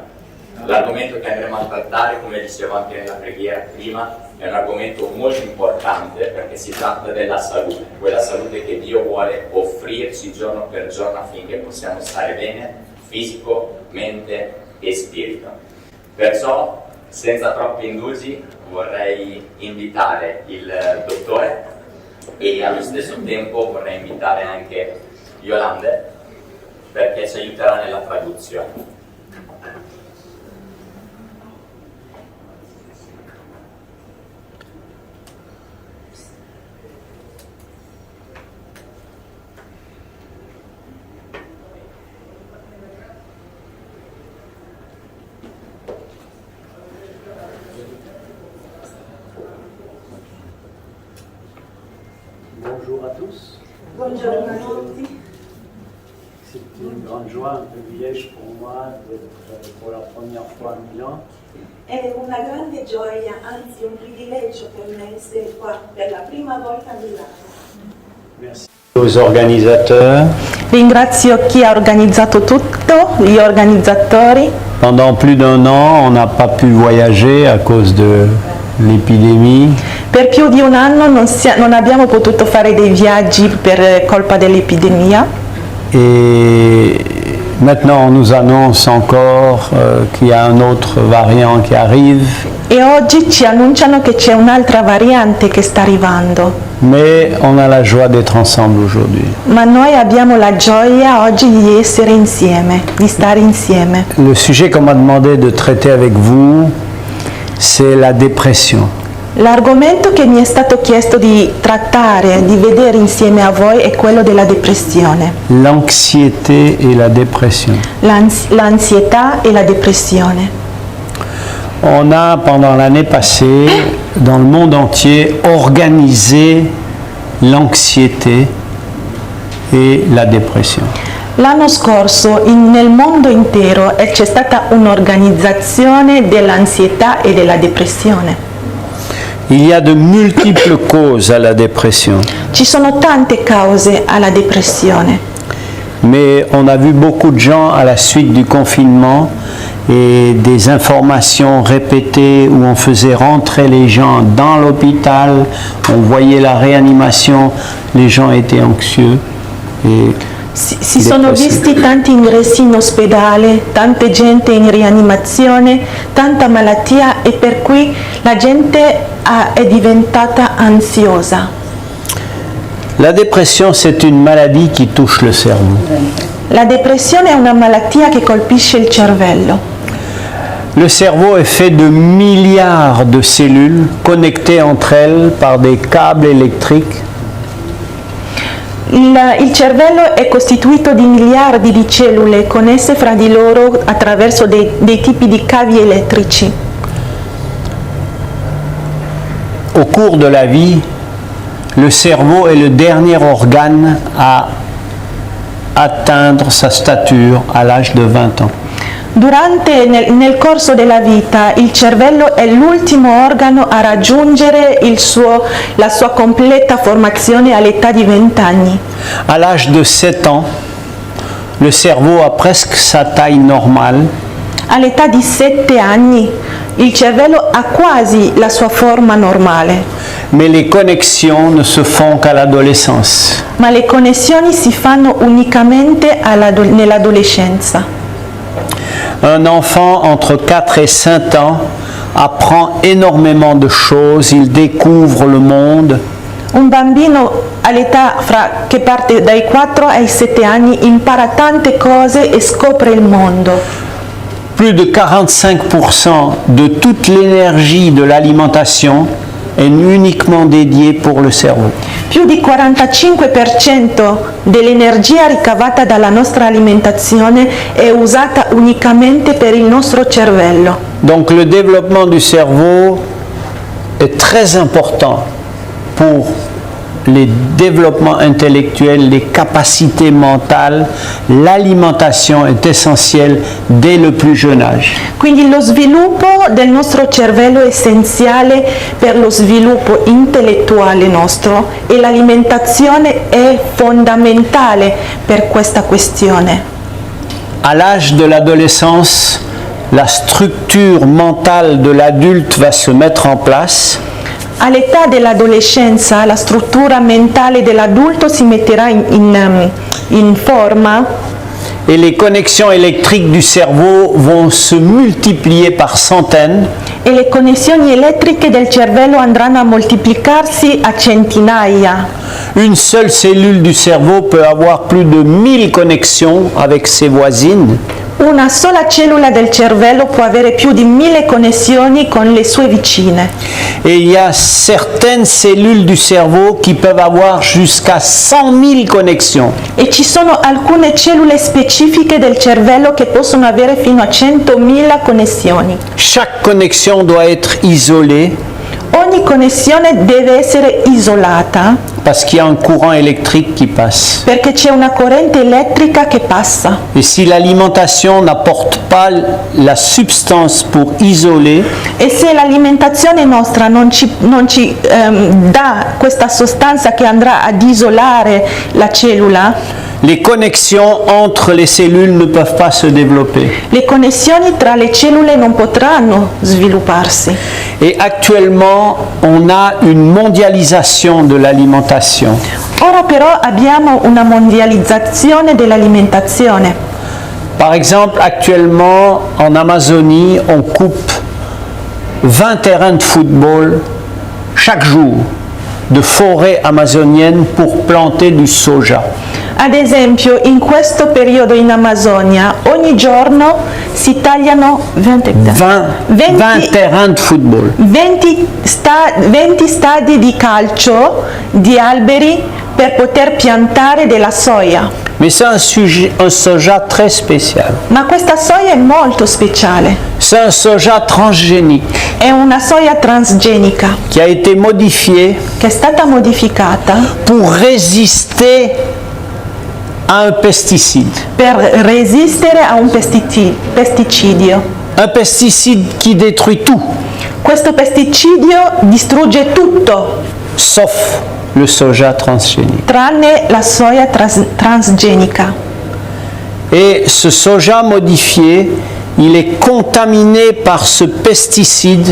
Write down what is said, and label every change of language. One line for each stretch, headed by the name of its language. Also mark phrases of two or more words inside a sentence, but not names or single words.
Italian: L'argomento che andremo a trattare, come dicevo anche nella preghiera prima, è un argomento molto importante perché si tratta della salute, quella salute che Dio vuole offrirci giorno per giorno affinché possiamo stare bene, fisico, mente e spirito. Perciò, senza troppi indugi, vorrei invitare il dottore e allo stesso tempo vorrei invitare anche Yolande perché ci aiuterà nella traduzione.
French: Bonjour à tous.
Italian: Buongiorno a tutti.
French: C'est une grande joie, un privilège pour moi d'être pour la première fois à Milan.
Italian: È una grande gioia, anzi un privilegio per me essere qua per la prima volta a Milano.
French: Merci aux organisateurs.
Italian: Ringrazio chi ha organizzato tutto, gli organizzatori.
French: Pendant plus d'un an, on n'a pas pu voyager à cause de l'épidémie.
Italian: Per più di un anno non abbiamo potuto fare dei viaggi per colpa dell'epidemia.
French: Et maintenant, on nous annonce encore qu'il y a un autre variant qui arrive.
Italian: E oggi ci annunciano che c'è un'altra variante che sta arrivando.
French: Mais on a la joie d'être ensemble aujourd'hui.
Italian: Ma noi abbiamo la gioia oggi di essere insieme, di stare insieme.
French: Le sujet qu'on m'a demandé de traiter avec vous, c'est la dépression.
Italian: L'argomento che mi è stato chiesto di trattare, di vedere insieme a voi è quello della depressione.
French: L'anxiété et la dépression.
Italian: L'ansietà e la depressione.
French: On a, pendant l'année passée, dans le monde entier, organisé l'anxiété et la dépression.
Italian: L'anno scorso nel mondo intero c'è stata un'organizzazione dell'ansietà e della depressione.
French: Il y a de multiples causes à la dépression.
Italian: Ci sono tante cause alla depressione.
French: Mais on a vu beaucoup de gens à la suite du confinement et des informations répétées où on faisait rentrer les gens dans l'hôpital, on voyait la réanimation, les gens étaient anxieux et
Italian: Si sono visti tanti ingressi in ospedale, tanta gente in rianimazione, tanta malattia e per cui la gente è diventata ansiosa.
French: La dépression, c'est une maladie qui touche le cerveau.
Italian: La depressione è una malattia che colpisce il cervello.
French: Le cerveau est fait de milliards de cellules connectées entre elles par des câbles électriques.
Italian: Il cervello è costituito di miliardi di cellule connesse fra di loro attraverso dei tipi di cavi elettrici.
French: Au cours de la vie, le cerveau est le dernier organe à atteindre sa stature à l'âge de 20 ans.
Italian: Nel corso della vita il cervello è l'ultimo organo a raggiungere la sua completa formazione all'età di 20 anni.
French: À l'âge de 7 ans, le cerveau a presque sa taille normale,
Italian: All'età di 7 anni il cervello ha quasi la sua forma normale,
French: mais les connexions ne se font qu'à l'adolescence.
Italian: ma le connessioni si fanno unicamente nell'adolescenza.
French: Un enfant entre 4 et 5 ans apprend énormément de choses, il découvre le monde,
Italian: Un bambino all'età che parte dai 4 ai 7 anni impara tante cose e scopre il mondo.
French: plus de 45% de toute l'énergie de l'alimentation est uniquement dédiée pour le cerveau.
Italian: Più di 45% dell'energia ricavata dalla nostra alimentazione è usata unicamente per il nostro cervello.
French: Donc le développement du cerveau est très important pour les développements intellectuels, les capacités mentales. L'alimentation est essentielle dès le plus jeune âge.
Italian: Quindi lo sviluppo del nostro cervello è essenziale per lo sviluppo intellettuale nostro e l'alimentazione è fondamentale per questa questione.
French: À l'âge de l'adolescence, la structure mentale de l'adulte va se mettre en place.
Italian: All'età dell'adolescenza la struttura mentale dell'adulto si metterà in forma
French: Et les connexions électriques du cerveau vont se multiplier par centaines.
Italian: e le connessioni elettriche del cervello andranno a moltiplicarsi a centinaia.
French: Une seule cellule du cerveau peut avoir plus de 1000 connexions avec ses voisines.
Italian: Una sola cellula del cervello può avere più di 1000 connessioni con le sue vicine.
French: Et il y a certaines cellules du cerveau qui peuvent avoir jusqu'à 100 000 connexions.
Italian: E ci sono alcune cellule specifiche del cervello che possono avere fino a 100.000 connessioni.
French: Chaque connexion doit être isolée
Italian: Ogni connessione deve essere isolata
French: parce qu'il y a un courant électrique qui passe.
Italian: perché c'è una corrente elettrica che passa.
French: Et si l'alimentation n'apporte pas la substance pour isoler,
Italian: E se l'alimentazione nostra non ci dà questa sostanza che andrà ad isolare la cellula,
French: les connexions entre les cellules ne peuvent pas se développer.
Italian: le connessioni tra le cellule non potranno svilupparsi.
French: Et actuellement, on a une mondialisation de l'alimentation.
Italian: Ora però abbiamo una mondializzazione dell'alimentazione.
French: Par exemple, actuellement, en Amazonie, on coupe 20 terrains de football chaque jour de forêt amazonienne pour planter du soja.
Italian: Ad esempio, in questo periodo in Amazzonia ogni giorno si tagliano 20
French: terrains de football.
Italian: 20 stadi di calcio di alberi per poter piantare della soia.
French: Mais c'est un soja très spécial.
Italian: Ma questa soia è molto speciale.
French: C'est un soja transgénique
Italian: È una soia transgenica
French: qui a été modifié
Italian: che è stata modificata
French: pour résister à un pesticide.
Italian: per resistere a un pesticidio.
French: Un pesticide qui détruit tout,
Italian: Questo pesticidio distrugge tutto,
French: sauf le soja transgénique.
Italian: tranne la soia transgenica.
French: Et ce soja modifié, il est contaminé par ce pesticide